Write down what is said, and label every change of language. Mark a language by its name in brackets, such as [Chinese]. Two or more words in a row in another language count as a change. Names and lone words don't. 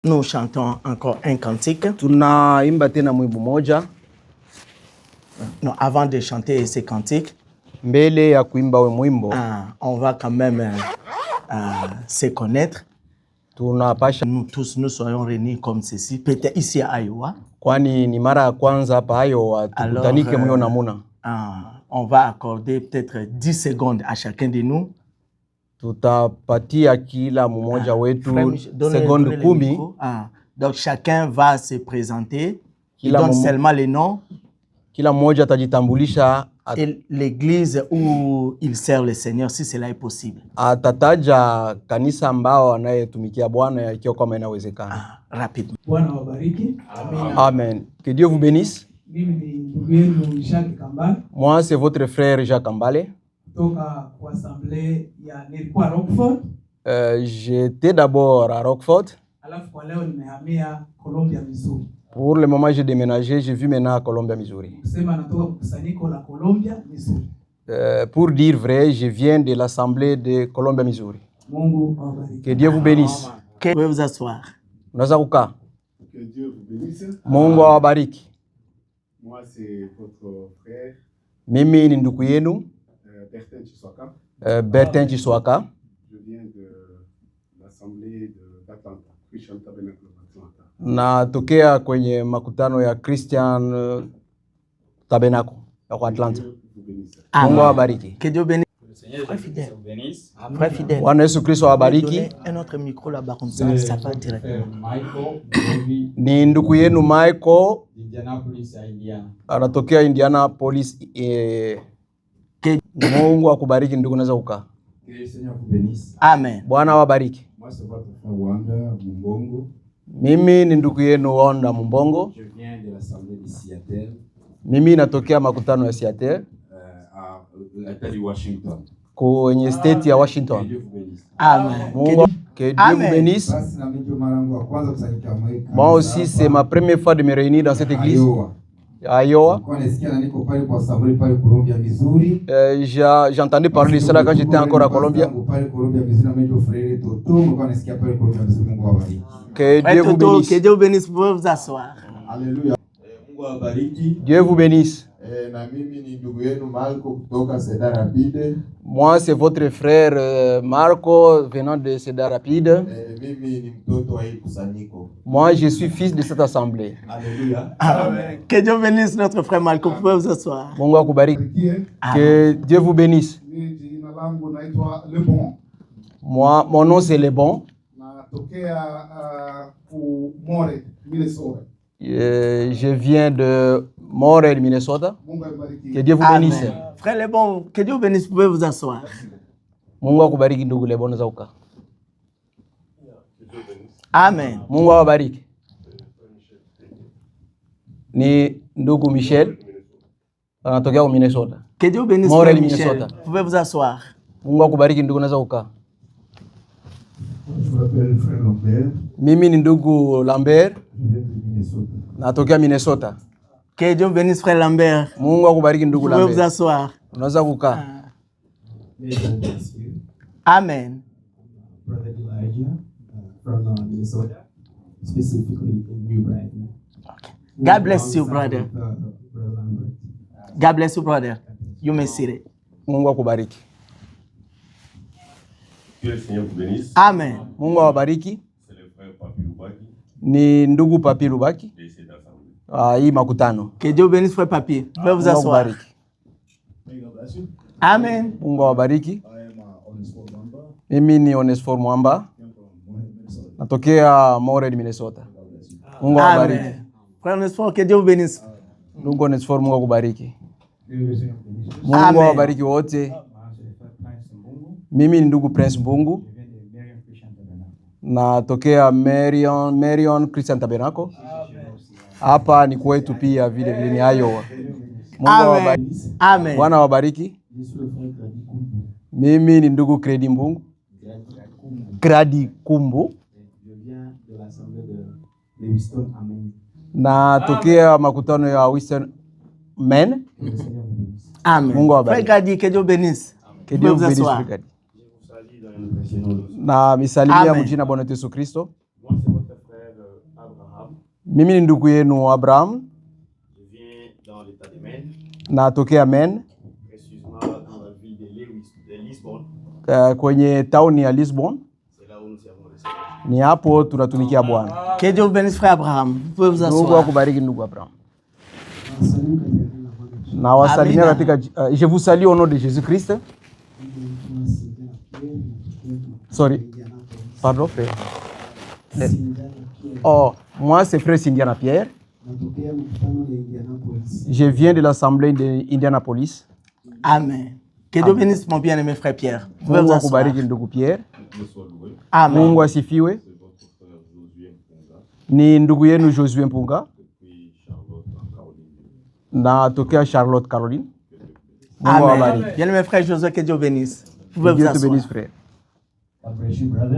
[French] Nous chantons encore un cantique. [Swahili] Tunaimba tena mwimbo moja. [French] Non, avant de chanter ces cantiques, [Swahili] mbele ya kuimba mwimbo, [French] on va quand même se connaître. Nous tous nous soyons réunis comme ceci, peut-être ici à Iowa. [Swahili] Kwani ni mara ya kwanza hapa Iowa tukutanike myo namuna. [French] On va accorder peut-être 10 secondes à chacun de nous. [Swahili] Tutapatia kila mmoja wetu seconde 10. [French] Donc chacun va se présenter. Il donne seulement les noms. [Swahili] Kila mmoja atajitambulisha [French] et l'église où il sert le Seigneur, si cela est possible. [Swahili] Atataja kanisa ambao anayetumikia Bwana ikiwa kama inawezekana. [French] Rapidement. [Swahili] Bwana wabariki. [French] Amen. Amen. Que Dieu vous bénisse. [Swahili] Mimi ni ndugu yenu Jacques Kambale. [French] Moi c'est votre frère Jacques Kambale. [Swahili] Kutoka kwa assemblée ya nilikuwa Rockford. [French] J'étais d'abord à Rockford. [Swahili] Alafu kwa leo nimehamia Columbia, Missouri. [French] Pour le moment j'ai déménagé, je vis maintenant à Columbia, Missouri. [Swahili] Kusema natoka kusanyiko la Columbia, Missouri. [French] Pour dire vrai, je viens de l'assemblée de Columbia, Missouri. [Swahili] Mungu awabariki. [French] Que Dieu vous bénisse. Que vous vous asseoir. [Swahili] Unaweza kukaa. [French] Que Dieu vous bénisse. [Swahili] Mungu awabariki. [French] Moi c'est votre frère. [Swahili] Mimi ni ndugu yenu. Bertin Chiswaka. Bertin Chiswaka. [French] Je viens de l'assemblée d'Atlanta, Christian Tabernacle d'Atlanta. [Swahili] Natokea kwenye makutano ya Christian Tabernacle ya Atlanta. Mungu awabariki. [French] Que Dieu bénisse. Frère fidèle. [Swahili] Bwana Yesu Kristo awabariki. [French] Un autre micro là-bas comme ça va directement. [Swahili] Ni ndugu yenu Michael, anatokea Indianapolis. Mungu akubariki ndugu, naweza kukaa. Amen. Bwana awabariki. Mimi ni ndugu yenu Wanda Mumbongo. Mimi natokea makutano ya Seattle. Kwenye state ya Washington. Amen. Mungu, [French] que Dieu vous bénisse. Moi aussi c'est ma première fois de me réunir dans cette église. Iowa. J'entendais parler de cela quand j'étais encore à Columbia. Que Dieu vous bénisse. Que Dieu vous bénisse. Vous pouvez vous asseoir. Alléluia. Dieu vous bénisse. Moi c'est votre frère Marco venant de Cedar Rapide. Moi je suis fils de cette assemblée. Alléluia. Amen. Que Dieu bénisse notre frère Marco. Vous pouvez vous asseoir. [Swahili] Mungu akubariki. [French] Que Dieu vous bénisse. Moi, mon nom c'est Le Bon. Je viens de Montréal, Minnesota. Que Dieu vous bénisse. Frère Le Bon, que Dieu vous bénisse. Vous pouvez vous asseoir. [Swahili] Mungu akubariki ndugu Le Bon, naweza kukaa. Amen. Mungu awabariki. Ni ndugu Michel, anatokea Minnesota. [French] Que Dieu vous bénisse. Montréal, Michel. Minnesota. Vous pouvez vous asseoir. [Swahili] Mungu akubariki ndugu, naweza kukaa. [French] Je m'appelle frère Lambert. [Swahili] Mimi ni ndugu Lambert. Natokea Minnesota. [French] Que Dieu bénisse frère Lambert. [Swahili] Mungu akubariki ndugu Lambert. [French] Vous pouvez vous asseoir. [Swahili] Unaweza kukaa. Amen. [English] Brother Elijah from Minnesota, specifically in New Brighton. Okay. God bless you, brother. God bless you, brother. You may sit it. [Swahili] Mungu akubariki. [French] Que le Seigneur vous bénisse. Amen. [Swahili] Mungu awabariki. [French] C'est le frère Papi Lubaki. [Swahili] Ni ndugu Papi Lubaki. Hii makutano. [French] Que Dieu bénisse frère Papi. Vous pouvez vous asseoir. Amen. [Swahili] Mungu awabariki. Mimi ni Onesfor Mwamba. Natokea Montreal, Minnesota. Mungu awabariki. [French] Frère Onesfor, que Dieu vous bénisse. [Swahili] Ndugu Onesfor, Mungu akubariki. Mungu awabariki wote. Mimi ni ndugu Prince Mbungu. Natokea Marion Christian Tabernacle. Hapa ni kwetu pia vile vile ni Iowa. Mungu awabariki. Amen. Bwana awabariki. Mimi ni ndugu Kredi Mbungu. Kradi Kumbu. Natokea makutano ya Western Men. Amen. Mungu awabariki. [French] Frère Kradi, que Dieu bénisse. Que Dieu vous bénisse, Frère Kradi. [Swahili] Na misalimia mjina Bwana Yesu Kristo. [French] Moi c'est votre frère Abraham. [Swahili] Mimi ni ndugu yenu Abraham. [French] Je viens dans l'état de Maine, [Swahili] Natokea Maine, [French] précisément dans la ville de Lisbonne. [Swahili] Kwenye tauni ya Lisbon. [French] C'est là où nous servons le Seigneur. [Swahili] Ni hapo tunatumikia Bwana. [French] Que Dieu vous bénisse, frère Abraham. Vous pouvez vous [Swahili] Mungu [French] asseoir. [Swahili] akubariki ndugu Abraham. Na wasalimia Amina. [French] katika je vous salue au nom de Jésus-Christ. Sorry. Pardon, frère. Oh, moi c'est frère Indiana Pierre. Je viens de l'assemblée d'Indianapolis. Amen. Que Dieu bénisse mon bien-aimé frère Pierre. Vous pouvez vous [Swahili] Mungu [French] asseoir. [Swahili] akubariki ndugu Pierre. [French] Dieu soit loué. Amen. [Swahili] Mungu asifiwe. [French] C'est votre frère Josué Mpunga [Swahili] Ni ndugu yenu Josué Mpunga [French] depuis Charlotte en Caroline. [Swahili] na tokea Charlotte, Caroline. Mungu Amen. awabariki. [French] Bien-aimé frère Josué, que Dieu bénisse. Vous pouvez Dieu vous te asseoir. bénisse frère. [English] God bless you, brothers.